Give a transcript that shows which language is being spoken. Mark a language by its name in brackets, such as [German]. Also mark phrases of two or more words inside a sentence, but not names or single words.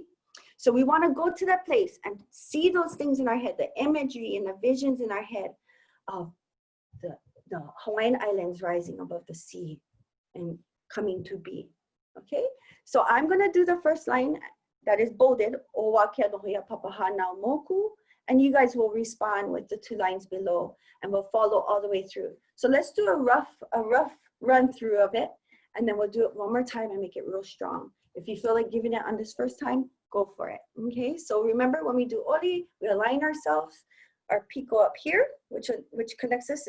[English] So we want to go to that place and see those things in our head, the imagery and the visions in our head of the Hawaiian Islands rising above the sea and coming to be, okay? So I'm going to do the first line that is bolded, [Hawaiian] o wa kia nohoia papaha nao moku, [English] and you guys will respond with the two lines below, and we'll follow all the way through. So let's do a rough run through of it, and then we'll do it one more time and make it real strong. If you feel like giving it on this first time, go for it, okay? So remember when we do oli, we align ourselves, our piko up here, which connects us.